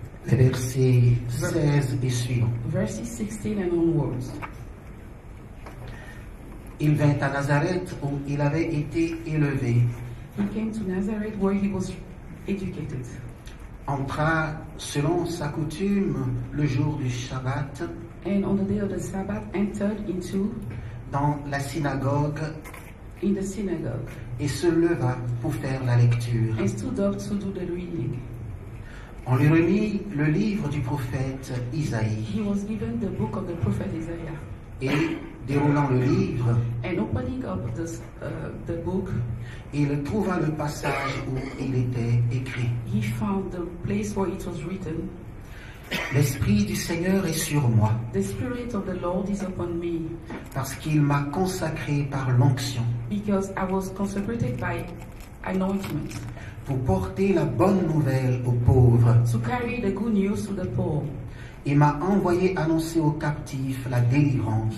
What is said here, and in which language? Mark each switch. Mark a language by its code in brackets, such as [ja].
[fr] les versets 16 et suivants. [en] verses 16 and onwards. [fr] Il vint à Nazareth où il avait été élevé, [en] He came to Nazareth where he was educated. [fr] entra selon sa coutume le jour du Shabbat [en] And on the day of the Sabbath entered into [fr] dans la synagogue [en] in the synagogue [fr] et se leva pour faire la lecture. [en] and stood up to do the reading. [fr] On lui remit le livre du prophète Isaïe [en] He was given the book of the prophet Isaiah. [fr] et, déroulant le livre, [en] And opening up the book, [fr] il trouva le passage où il était écrit. [en] he found the place where it was written, [fr] L'Esprit du Seigneur est sur moi, [en] "The Spirit of the Lord is upon me, [fr] parce qu'il m'a consacré par l'onction [en] because I was consecrated by anointment, [fr] pour porter la bonne nouvelle aux pauvres. [en] to carry the good news to the poor. [fr] Il m'a envoyé annoncer aux captifs la délivrance